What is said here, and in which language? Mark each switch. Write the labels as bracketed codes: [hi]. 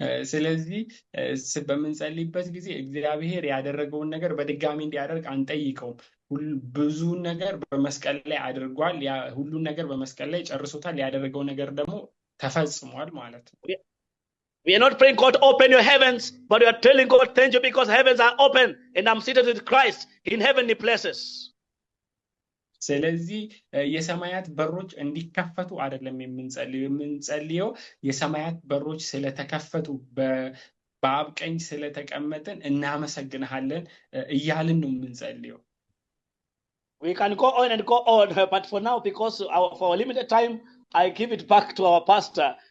[am] ስለዚህ በምንጸልይበት ጊዜ እግዚአብሔር ያደረገውን ነገር በድጋሚ እንዲያደርግ አንጠይቀውም። ብዙ ነገር በመስቀል ላይ አድርጓል። ሁሉ ነገር በመስቀል ላይ ጨርሶታል። ያደረገው ነገር ደግሞ ተፈጽሟል ማለት ነው። [en] We are not praying, God, open your heavens, but we are telling God, thank you because heavens are open and I'm seated with Christ in heavenly places. [am] ስለዚህ የሰማያት በሮች እንዲከፈቱ አይደለም የምንጸልየው የሰማያት በሮች ስለተከፈቱ በአብ ቀኝ ስለተቀመጥን እናመሰግንሃለን እያልን ነው የምንጸልየው። [en] We can go on and go on, but for now, because for our limited time, I give it back to our pastor.